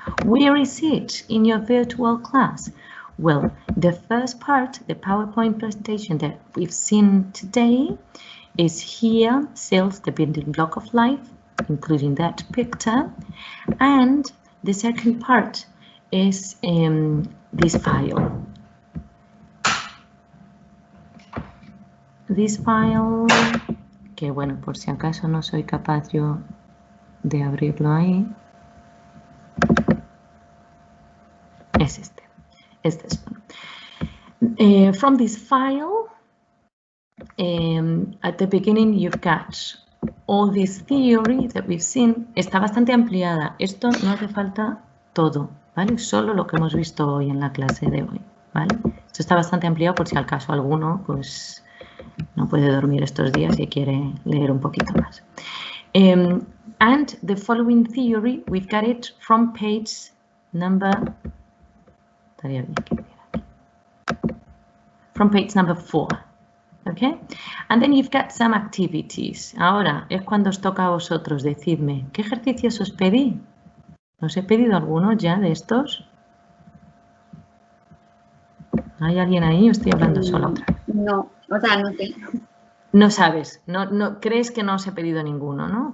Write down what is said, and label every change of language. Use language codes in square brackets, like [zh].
[en] Where is it in your virtual class? Well, the first part, the PowerPoint presentation that we've seen today, is here, cells, the building block of life, including that picture. And the second part is this file. This file, [es] que bueno, por si acaso no soy capaz yo de abrirlo ahí, es este. Este es bueno. [en] From this file, at the beginning you've got all this theory that we've seen. [es] Está bastante ampliada. Esto no hace falta todo, ¿vale? Solo lo que hemos visto hoy en la clase de hoy, ¿vale? Esto está bastante ampliado por si al caso alguno, pues, no puede dormir estos días y quiere leer un poquito más. [en] And the following theory, we've got it from page number, [es] estaría bien que hubiera aquí. [en] From page number 4, okay? And then you've got some activities. [es] Ahora es cuando os toca a vosotros decidme, ¿qué ejercicios os pedí? ¿Os he pedido alguno ya de estos? ¿Hay alguien ahí o estoy hablando sola otra vez? No, o sea, no sé. No sabes, no crees que no os he pedido ninguno, ¿no?